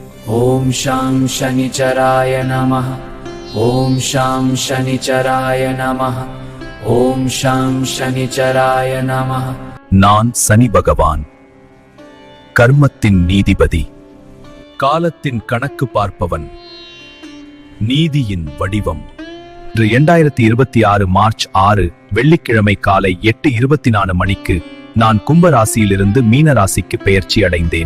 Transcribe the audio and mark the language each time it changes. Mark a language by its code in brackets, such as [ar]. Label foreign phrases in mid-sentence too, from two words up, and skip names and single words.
[sa] ॐ शां शनिचराय नमः। ॐ शां शनिचराय नमः। ॐ शां शनिचराय नमः। [ta] நான் சனி பகவான், கர்மத்தின் நீதிபதி, காலத்தின் கணக்கு பார்ப்பவன், நீதியின் வடிவம். 2026 மார்ச் 6 வெள்ளிக்கிழமை காலை 8:24 மணிக்கு நான் கும்பராசியிலிருந்து மீனராசிக்கு பெயர்ச்சி அடைந்தேன்.